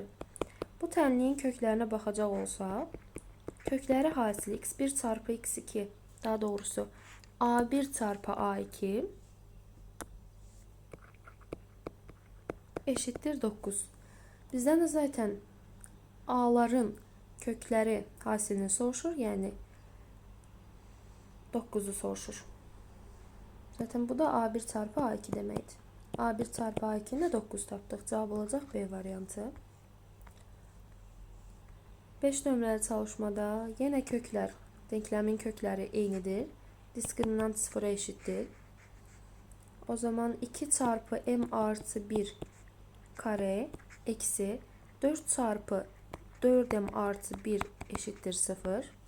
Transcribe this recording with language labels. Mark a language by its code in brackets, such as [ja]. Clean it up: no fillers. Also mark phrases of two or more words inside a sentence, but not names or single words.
[az] Bu tənliyin köklerine baxacaq olsaq, kökləri hasili [tr] x1 çarpı x2, daha doğrusu a1 çarpı a2 eşittir 9. Bizden de zaten a'ların kökleri hasilini soruşur, yani 9'u soruşur. [az] Zaten bu da a1 çarpı a2 deməkdir. a1 çarpı a2'nin 9 tapdıq. Cavab olacaq B variantı. 5 nömrəli çalışmada [tr] yine kökler, denklemin kökleri eynidir. Diskriminant sıfıra eşittir. O zaman 2 çarpı m artı 1 kare eksi 4 çarpı 4m artı 1 eşittir 0.